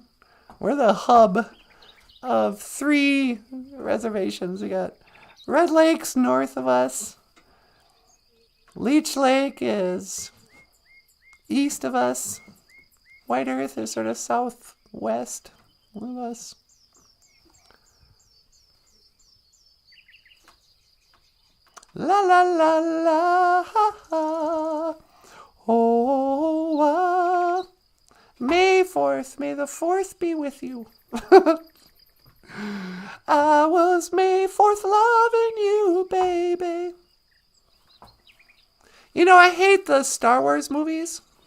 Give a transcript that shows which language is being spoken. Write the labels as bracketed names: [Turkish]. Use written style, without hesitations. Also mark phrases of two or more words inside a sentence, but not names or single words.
[English] We're the hub of 3 reservations. We got Red Lake's north of us. Leech Lake is east of us. White Earth is sort of southwest of us. La la la la ha ha. Oh, May 4th, may the 4th be with you. I was May 4th loving you, baby. You know, I hate the Star Wars movies.